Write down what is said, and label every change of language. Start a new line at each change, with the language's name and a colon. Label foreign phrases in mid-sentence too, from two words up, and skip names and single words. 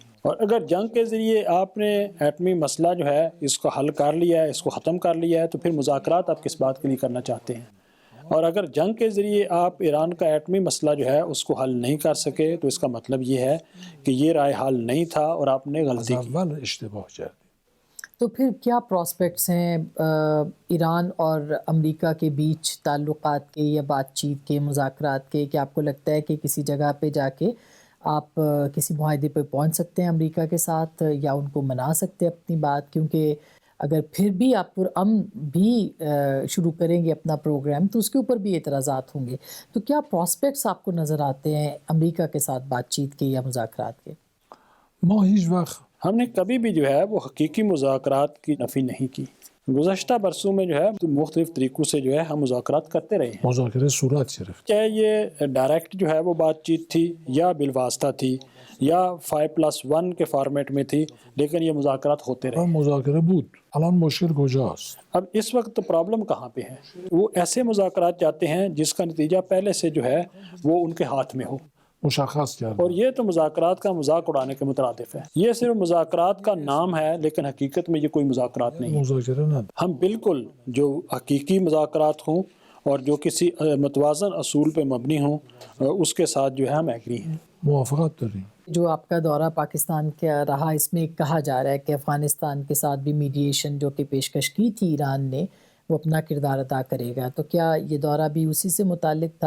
Urdu: اور اگر جنگ کے ذریعے آپ نے ایٹمی مسئلہ جو ہے اس کو حل کر لیا ہے، اس کو ختم کر لیا ہے، تو پھر مذاکرات آپ کس بات کے لیے کرنا چاہتے ہیں؟ اور اگر جنگ کے ذریعے آپ ایران کا ایٹمی مسئلہ جو ہے اس کو حل نہیں کر سکے تو اس کا مطلب یہ ہے کہ یہ رائے حل نہیں تھا اور آپ نے از غلطی کی۔
Persian: اول اشتباه کردیم.
Urdu: تو پھر کیا پراسپیکٹس ہیں ایران اور امریکہ کے بیچ تعلقات کے یا بات چیت کے، مذاکرات کے؟ کہ آپ کو لگتا ہے کہ کسی جگہ پہ جا کے آپ کسی معاہدے پہ پہنچ سکتے ہیں امریکہ کے ساتھ، یا ان کو منا سکتے ہیں اپنی بات؟ کیونکہ اگر پھر بھی آپ پرامن بھی شروع کریں گے اپنا پروگرام تو اس کے اوپر بھی اعتراضات ہوں گے، تو کیا پراسپیکٹس آپ کو نظر آتے ہیں امریکہ کے ساتھ بات چیت کے یا مذاکرات کے؟
Persian: ما هیچ وقت
Urdu: ہم نے کبھی بھی جو ہے وہ حقیقی مذاکرات کی نفی نہیں کی۔ گزشتہ برسوں میں جو ہے مختلف طریقوں سے جو ہے ہم مذاکرات کرتے رہے ہیں،
Persian: مذاکره صورت گرفت.
Urdu: چاہے یہ ڈائریکٹ جو ہے وہ بات چیت تھی یا بالواسطہ تھی یا 5+1 کے فارمیٹ میں تھی، لیکن یہ مذاکرات ہوتے رہے۔
Persian: مذاکره بود. الان مشکل کجاست؟
Urdu: اب اس وقت پرابلم کہاں پہ ہے؟ وہ ایسے مذاکرات چاہتے ہیں جس کا نتیجہ پہلے سے جو ہے وہ ان کے ہاتھ میں ہو، مشخص اور کردن. یہ تو مذاکرات کا مذاق اڑانے کے مترادف ہے۔ یہ صرف مذاکرات کا نام ہے، لیکن حقیقت میں یہ کوئی مذاکرات نہیں ہے۔
Persian: مذاکره نداریم.
Urdu: ہم بالکل جو حقیقی مذاکرات ہوں اور جو کسی متوازن اصول پہ مبنی ہوں اس کے ساتھ جو ہے ہم ایگری ہیں۔
Persian: موافقت داریم.
Urdu: جو آپ کا دورہ پاکستان کا رہا، اس میں کہا جا رہا ہے کہ افغانستان کے ساتھ بھی میڈیشن جو کہ پیشکش کی تھی ایران نے وہ اپنا کردار ادا کرے گا، تو کیا یہ دورہ بھی اسی سے متعلق تھا؟